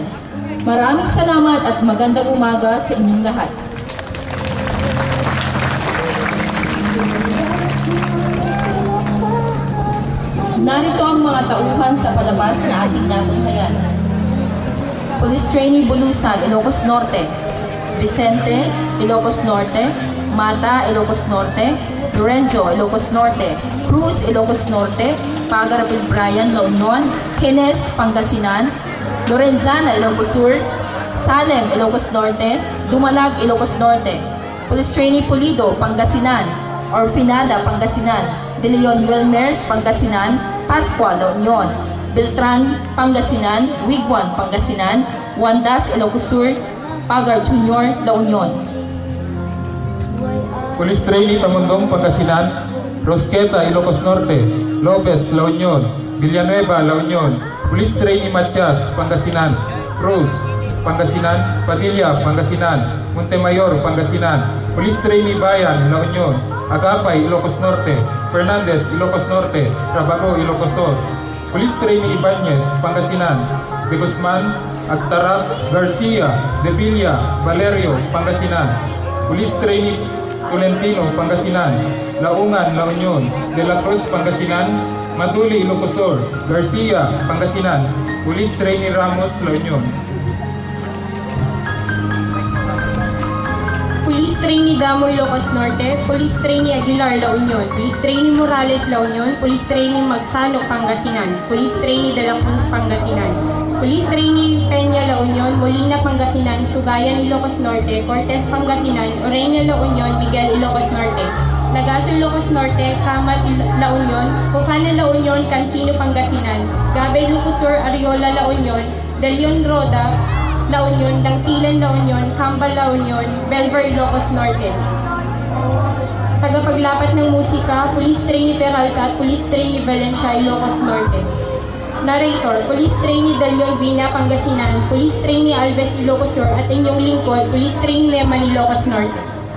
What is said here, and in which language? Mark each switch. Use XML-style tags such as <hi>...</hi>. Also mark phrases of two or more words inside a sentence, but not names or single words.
<tl>Maraming salamat at magandang umaga sa inyong lahat. Narito ang mga tauhan sa palabas na ating natunghayan. Police Trainee Bulusan, Ilocos Norte. Vicente, Ilocos Norte, Mata, Ilocos Norte, Lorenzo, Ilocos Norte, Cruz, Ilocos Norte, Pagar Brian, La Union, Hines, Pangasinan, Lorenzana, Ilocos Sur, Salem, Ilocos Norte, Dumalag, Ilocos Norte, Police Trainee Pulido, Pangasinan, Orfinada, Pangasinan, De Leon Wilmer, Pangasinan, Pascua, La Union, Beltran, Pangasinan, Wigwan, Pangasinan, Wandas, Ilocos Sur, Pagar Junior, La Union. Police Trainee Tamundong, Pangasinan, Rosqueta, Ilocos Norte, Lopez, La Union, Villanueva, La Union, Police Trainee Matias, Pangasinan, Cruz, Pangasinan, Padilla, Pangasinan, Montemayor, Pangasinan, Police Trainee Bayan, La Union, Agapay, Ilocos Norte, Fernandez, Ilocos Norte, Trabago, Ilocos Sur, Police Trainee Ibanez, Pangasinan, De Guzman, Agtarap, Garcia, De Villa, Valerio, Pangasinan, Police Trainee Tolentino, Pangasinan, Laungan, La Union, De La Cruz, Pangasinan, Maduli, Ilocos Sur, Garcia, Pangasinan, Police Trainee Ramos, La Union. Police Trainee Damoy, Ilocos Norte, Police Trainee Aguilar, La Union, Police Trainee Morales, La Union, Police Trainee Magsano, Pangasinan, Police Trainee De La Cruz, Pangasinan, Police Trainee Peña, La Union, Molina, Pangasinan, Sugayan, Ilocos Norte, Cortez, Pangasinan, Oreña, La Union, Miguel, Ilocos Norte, Lagaso, Ilocos Norte, Kamat, La Union, Bukana, La Union, Cancino, Pangasinan, Gabay, Ilocos Sur, Ariola, La Union, De Leon, Roda, La Union, Dangtilan, La Union, Cambal, La Union, Belver, Ilocos Norte. Tagapaglapat ng musika, Police Trainee Peralta at Police Trainee Valencia, Ilocos Norte. Narrator, Police Trainee Dalion Vina, Pangasinan, Police Trainee Alves, Ilocos Sur at inyong lingkod, Police Trainee Neman, Ilocos Norte.</tl>